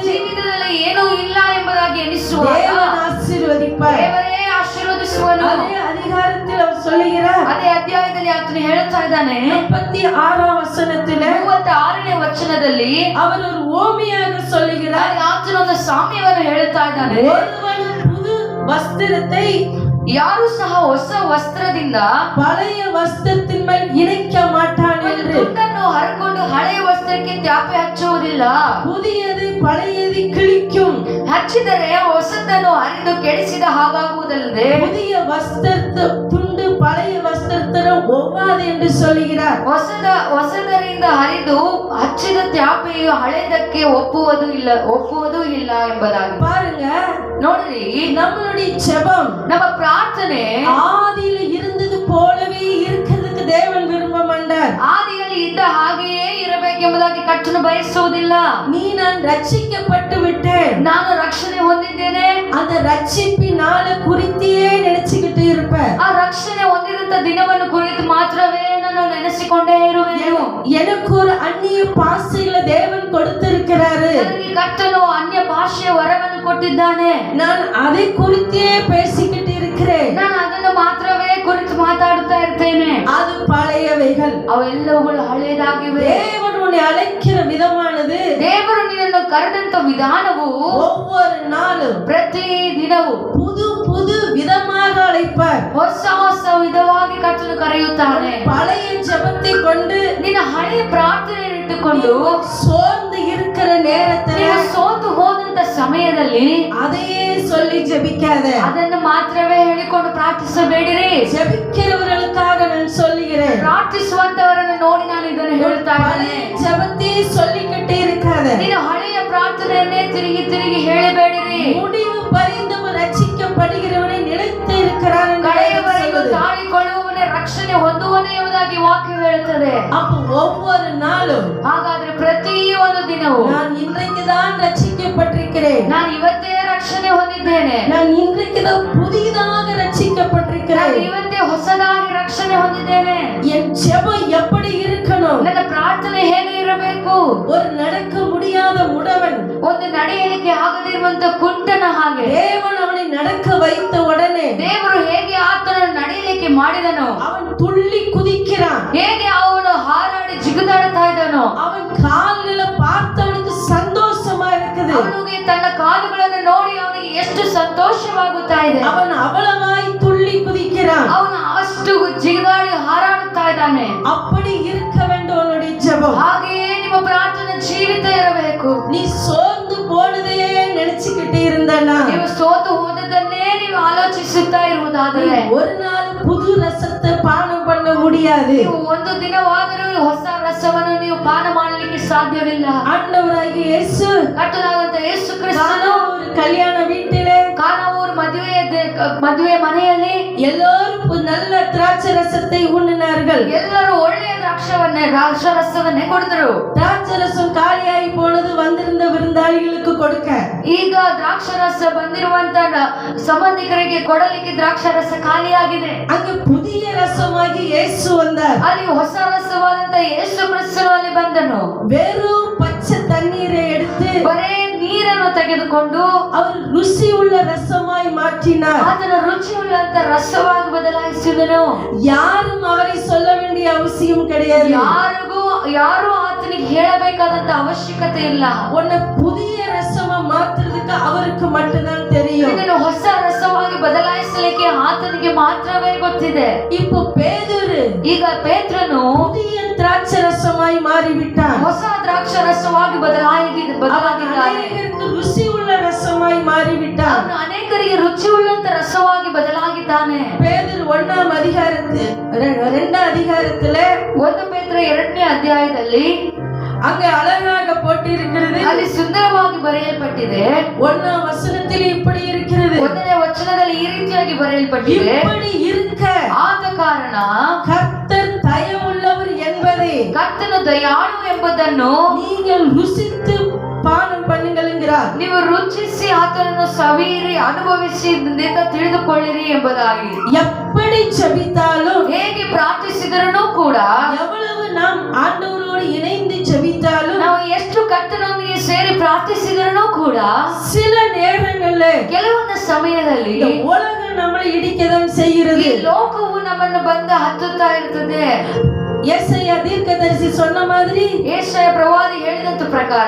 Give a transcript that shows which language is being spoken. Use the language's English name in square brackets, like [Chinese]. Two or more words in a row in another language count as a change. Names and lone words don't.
[Kannada] ಜೀವಿತದಲ್ಲಿ ಏನೂ ಇಲ್ಲ ಎಂಬುದಾಗಿ ಎನಿಸುವಾಗ [Tamil] தேவன் ஆசீர்வதிப்பார். [Kannada] ದೇವರೇ ಆಶೀರ್ವದಿಸುವನು. [Tamil] அதே அதிகாரத்தில் அவர் சொல்லுகிறார், [Kannada] ಅದೇ ಅಧ್ಯಾಯದಲ್ಲಿ ಆತನು ಹೇಳುತ್ತಾ ಇದ್ದಾನೆ. [Tamil] 36 ವಚನத்தில் [Kannada] 36ನೇ ವಚನದಲ್ಲಿ [Tamil] அவர் ஒரு ஓமையாக சொல்லுகிறார். [Kannada] ಆತನು ಒಂದು ಸಾಮ್ಯವನ್ನು ಹೇಳುತ್ತಾ ಇದ್ದಾನೆ. [Tamil] ஒருவன் புது வஸ்திரத்தை [Kannada] ಯಾರು ಸಹ ಹೊಸ ವಸ್ತ್ರದಿಂದ [Tamil] பழைய வஸ்திரத்தின் மேல் இணைக்க மாட்டான் [Kannada] ಒಂದು [Tamil] என்று. [Kannada] ತುಂಡನ್ನು ಹರಕೊಂಡು ಹಳೆಯ ವಸ್ತ್ರಕ್ಕೆ ತ್ಯಾಪೆ ಹಚ್ಚುವುದಿಲ್ಲ. [Tamil] புதியது பழையது கிழிக்கும். [Kannada] ಹಚ್ಚಿದರೆ ಹೊಸದನ್ನು ಹರಿದು ಕೆಡಿಸಿದ ಹಾಗಾಗುವುದಲ್ಲದೆ [Tamil] புதிய வஸ்திரத்தை துண்டு பழைய வஸ்திரத்தை ஒவ்வாது என்று சொல்லுகிறார். [Kannada] ಹೊಸದರಿಂದ ಹರಿದು ಹಚ್ಚಿದ ತ್ಯಾಪೆಯು ಹಳೆದಕ್ಕೆ ಒಪ್ಪುವುದೂ ಇಲ್ಲ ಎಂಬುದಾಗಿ. [Tamil] பாருங்க, [Kannada] ನೋಡ್ರಿ, [Tamil] நம்மளுடைய ஜெபம் [Kannada] ನಮ್ಮ ಪ್ರಾರ್ಥನೆ [Tamil] ஆதியில இருந்தது போலவே இருக்கிறதுக்கு தேவன் விரும்ப மாட்டார். [Kannada] ಆದಿಯಲ್ಲಿ ಇದ್ದ ಹಾಗೆಯೇ ಇರಬೇಕೆಂಬುದಾಗಿ ಕರ್ತನು ಬಯಸುವುದಿಲ್ಲ. [Tamil] நீ நான் ரட்சிக்கப்பட்டு விட்டேன், [Kannada] ನಾನು ರಕ್ಷಣೆ ಹೊಂದಿದ್ದೇನೆ, [Tamil] அந்த ரட்சிப்பின் நாளை குறித்தே நினைச்சுக்கிட்டு இருப்ப. [Kannada] ಆ ರಕ್ಷಣೆ ಹೊಂದಿದಂತ ದಿನವನ್ನು ಕುರಿತು ಮಾತ್ರವೇ ನಾನು ನೆನೆಸಿಕೊಂಡೇ ಇರುವೆನು. [Tamil] எனக்கு ஒரு அந்நிய பாஷைகளை தேவன் கொடுத்திருக்கிறாரு, [Kannada] ನನಗೆ ಕರ್ತನು ಅನ್ಯ ಭಾಷೆಯ ವರವನ್ನು ಕೊಟ್ಟಿದ್ದಾನೆ. [Tamil] நான் அதை குறித்தே பேசிக்கிட்டு இருக்கிறேன். [Kannada] ನಾನು ಅದನ್ನು ಮಾತ್ರವೇ ಕುರಿತು ಮಾತಾಡುತ್ತಾ ಇರ್ತೇನೆ. [Tamil] அது பழையவைகள். [Kannada] ಅವೆಲ್ಲವುಗಳು ಹಳೆಯದಾಗಿವೆ. [Tamil] தேவன் உன்னை அழைக்கிற விதமானது, [Kannada] ದೇವರು ನಿನ್ನನ್ನು ಕರೆದಂತ ವಿಧಾನವು [Tamil] ஒவ்வொரு நாளும் [Kannada] ಪ್ರತಿ ದಿನವೂ [Tamil] புது புது விதமாக அழைப்பார். [Kannada] ಹೊಸ ಹೊಸ ವಿಧವಾಗಿ ಕರ್ತನು ಕರೆಯುತ್ತಾನೆ. [Tamil] பழைய ஜெபத்தை கொண்டு [Kannada] ನಿನ್ನ ಹಳೆಯ ಪ್ರಾರ್ಥನೆಯನ್ನು ಇಟ್ಟುಕೊಂಡು [Tamil] சோர்ந்து இருக்கிற நேரத்தில் [Kannada] ನೀವು ಸೋತು ಹೋದಂತ ಸಮಯದಲ್ಲಿ [Tamil] அதையே சொல்லி ஜெபிக்காத. [Kannada] ಅದನ್ನು ಮಾತ್ರವೇ ಹೇಳಿಕೊಂಡು ಪ್ರಾರ್ಥಿಸಬೇಡಿರಿ. [Tamil] ஜெபிக்கிறவர்களுக்காக நான் சொல்லுகிறேன், [Kannada] ಪ್ರಾರ್ಥಿಸುವಂತವರನ್ನು ನೋಡಿ ನಾನು ಇದನ್ನು ಹೇಳ್ತಾ ಇದ್ದೇನೆ. [Tamil] ஜெபத்தை சொல்லிக்கிட்டே இருக்காத. [Kannada] ನೀನು ಹಳೆಯ ಪ್ರಾರ್ಥನೆಯನ್ನೇ ತಿರುಗಿ ತಿರುಗಿ ಹೇಳಬೇಡಿರಿ. [Tamil] முடிவு பரிந்தும் ரட்சிக்கப்படுகிறவனை நிலைத்து இருக்கிறான் என்று [Kannada] ಕಡೆಯವರೆಗೂ [Tamil] சொல்லுது. [Kannada] ತಾಳಿಕೊಳ್ಳುವವನೇ ರಕ್ಷಣೆ ಹೊಂದುವನೇ ಎಂಬುದಾಗಿ ವಾಕ್ಯ ಹೇಳುತ್ತದೆ. [Tamil] அப்ப ஒவ்வொரு நாளும் [Kannada] ಹಾಗಾದ್ರೆ ಪ್ರತಿ ಒಂದು ದಿನವೂ [Tamil] நான் இன்றைக்கு தான் ரட்சிக்கப்பட்டிருக்கிறேன், [Kannada] ನಾನು ಇವತ್ತೇ ರಕ್ಷಣೆ ಹೊಂದಿದ್ದೇನೆ, [Tamil] நான் இன்றைக்கு தான் புதிதாக [Kannada] ನಾನು [Tamil] ரட்சிக்கப்பட்டிருக்கிறேன். [Kannada] ಇವತ್ತೇ ಹೊಸದಾಗಿ ರಕ್ಷಣೆ ಹೊಂದಿದ್ದೇನೆ. [Tamil] என் ஜெபம் எப்படி இருக்கணும்? [Kannada] ನನ್ನ ಪ್ರಾರ್ಥನೆ ಹೇಗೆ ಇರಬೇಕು? [Tamil] ஒரு நடக்க முடியாத முடவன், [Kannada] ಒಂದು ನಡೆಯಲಿಕ್ಕೆ ಆಗದಿರುವಂತ ಕುಂಟನ ಹಾಗೆ [Tamil] தேவன் அவனை நடக்க வைத்த உடனே [Kannada] ದೇವರು ಹೇಗೆ ಆತನನ್ನು ನಡೆಯಲಿಕ್ಕೆ ಮಾಡಿದನು, [Tamil] அவன் துள்ளி குதிக்கிறான். [Kannada] ಹೇಗೆ ಅವನು ಹಾರಾಡಿ ಜಿಗಿದಾಡ್ತಾ ಇದ್ದನು, [Tamil] அவன் கால்களை பார்த்தவனுக்கு சந்தோஷமா இருக்குது. [Kannada] ಅವನಿಗೆ ತನ್ನ ಕಾಲುಗಳನ್ನು ನೋಡಿ ಅವನಿಗೆ ಎಷ್ಟು ಸಂತೋಷವಾಗುತ್ತಾ ಇದೆ. [Tamil] அவன் அவ்வளவாய் துள்ளி குதிக்கிறான். [Kannada] ಅವನು ಅಷ್ಟು ಜಿಗಿದಾಡಿ ಹಾರಾಡುತ್ತಾ ಇದ್ದಾನೆ. [Tamil] அப்படி இருக்க வேண்டும் உன்னுடைய ஜெபம். [Kannada] ಹಾಗೆಯೇ ನಿಮ್ಮ ಪ್ರಾರ್ಥನೆ ಜೀವಿತ ಇರಬೇಕು. [Tamil] நீ சோர்ந்து போனதே நினைச்சுக்கிட்டே இருந்தனா, [Kannada] ನೀವು ಸೋತು ಹೋದದನ್ನೇ ನೀವು ಆಲೋಚಿಸುತ್ತಾ ಇರುವುದಾದರೆ [Tamil] ஒரு நாள் புது ரசத்தை பானம் பண்ண முடியாது. [Kannada] ನೀವು ಒಂದು ದಿನವಾದರೂ ಹೊಸ ರಸವನ್ನು ನೀವು ಪಾನ ಮಾಡಲಿಕ್ಕೆ ಸಾಧ್ಯವಿಲ್ಲ. [Tamil] ஆண்டவராகிய இயேசு [Kannada] ಕರ್ತನಾದಂತ ಯೇಸು ಕ್ರಿಸ್ತನು [Tamil] ஒரு கல்யாண வீட்டிலே [Kannada] ಕಾನಾವೂರ್ ಮದುವೆ ಮನೆಯಲ್ಲಿ [Tamil] எல்லோரும் நல்ல திராட்சை ரசத்தை உண்ணினார்கள். [Kannada] ಎಲ್ಲರೂ ಒಳ್ಳೆಯ ದ್ರಾಕ್ಷಾರಸವನ್ನೇ ಕೊಡಿದರು. [Tamil] திராட்சை ரசம் காலியாகி போனது வந்திருந்த விருந்தாளிகளுக்கு கொடுக்க. [Kannada] ಈಗ ದ್ರಾಕ್ಷಾರಸ ಬಂದಿರುವಂತ ಸಂಬಂಧಿಕರಿಗೆ ಕೊಡಲಿಕ್ಕೆ ದ್ರಾಕ್ಷಾರಸ ಖಾಲಿಯಾಗಿದೆ. [Tamil] அங்கு புதிய ரசமாகி இயேசு வந்தார். [Kannada] ಅಲ್ಲಿ ಹೊಸ ರಸವಾದಂತ ಯೇಸು ಕ್ರಿಸ್ತನು ಅಲ್ಲಿ ಬಂದನು. [Tamil] வெறும் பச்சை தண்ணீரை எடுத்து [Kannada] ಬರೇ ನೀರನ್ನು ತೆಗೆದುಕೊಂಡು [Tamil] அவர் ருசி உள்ள ரசமாய் மாற்றினார். [Kannada] ಅದನ್ನು ರುಚಿಯುಳ್ಳಂತ ರಸವಾಗಿ ಬದಲಾಯಿಸಿದನು. [Tamil] யாரும் அவரை சொல்ல வேண்டிய அவசியம் கிடையாது. [Kannada] ಯಾರು ಆತನಿಗೆ ಹೇಳಬೇಕಾದಂತ ಅವಶ್ಯಕತೆ ಇಲ್ಲ. [Tamil] உன்னை புதிய ரசமா மாத்துறதுக்கு அவருக்கு மட்டும்தான் தெரியும். [Kannada] ಇದನ್ನು ಹೊಸ ರಸವಾಗಿ ಬದಲಾಯಿಸಲಿಕ್ಕೆ ಆತನಿಗೆ ಮಾತ್ರವೇ ಗೊತ್ತಿದೆ. [Tamil] இப்போ பேதுரு [Kannada] ಈಗ ಪೇತ್ರನು [Tamil] புதிய திராட்சை ரசமாய் மாறிவிட்டான். [Kannada] ಹೊಸ ಹೊಸ ದ್ರಾಕ್ಷ ರಸವಾಗಿ ಬದಲಾಗಿದ್ದಾನೆ. [Tamil] அநேகருக்கு ருசி உள்ள ரசமாய் மாறிவிட்டார். [Kannada] ಅವನು ಅನೇಕರಿಗೆ ರುಚಿ ಉಳ್ಳಂತ ರಸವಾಗಿ ಬದಲಾಗಿದ್ದಾನೆ. [Tamil] பேதுரு 1ஆம் அதிகாரத்தில் 2ஆம் அதிகாரத்திலே [Kannada] 1 ಪೇತ್ರ 2ನೇ ಅಧ್ಯಾಯದಲ್ಲಿ [Tamil] அங்க அழகாக போட்டு இருக்கிறது. [Kannada] ಅಲ್ಲಿ ಸುಂದರವಾಗಿ ಬರೆಯಲ್ಪಟ್ಟಿದೆ. [Tamil] 1ஆம் வசனத்தில் இப்படி இருக்கிறது. [Kannada] 1ನೇ ವಚನದಲ್ಲಿ ಈ ರೀತಿಯಾಗಿ ಬರೆಯಲ್ಪಟ್ಟಿದೆ. [Tamil] இப்படி இருக்க [Kannada] ಆದ ಕಾರಣ [Tamil] கர்த்தர் தயவுள்ளவர் என்பதை [Kannada] ಕರ್ತನು ದಯಾಳು ಎಂಬುದನ್ನು [Tamil] நீங்கள் ருசித்து பானம் பண்ணுங்கள் என்கிறார். [Kannada] ನೀವು ರುಚಿಸಿ ಆತನನ್ನು ಸವಿಯಿರಿ, ಅನುಭವಿಸಿ ತಿಳಿದುಕೊಳ್ಳಿರಿ ಎಂಬುದಾಗಿ. [Tamil] எப்படி ஜெபித்தாலும் [Kannada] ಹೇಗೆ ಪ್ರಾರ್ಥಿಸಿದರೂ ಕೂಡ [Tamil] எவ்வளவு நாம் ஆண்டவரோடு இணைந்து ஜெபித்தாலும் [Kannada] ನಾವು ಎಷ್ಟು ಕರ್ತನೊಂದಿಗೆ ಸೇರಿ ಪ್ರಾರ್ಥಿಸಿದರೂ ಕೂಡ [Tamil] சில நேரங்கள்ல [Kannada] ಕೆಲವೊಂದು ಸಮಯದಲ್ಲಿ [Tamil] இந்த உலகம் நம்மளை இடிக்கதான் செய்கிறது. [Kannada] ಈ ಲೋಕವು ನಮ್ಮನ್ನು ಬಂದು ಹತ್ತುತ್ತಾ ಇರ್ತದೆ. [Tamil] ஏசாயா தீர்க்கதரிசி சொன்ன மாதிரி [Kannada] ಯೆಶಾಯ ಪ್ರವಾದಿ ಹೇಳಿದಂತ ಪ್ರಕಾರ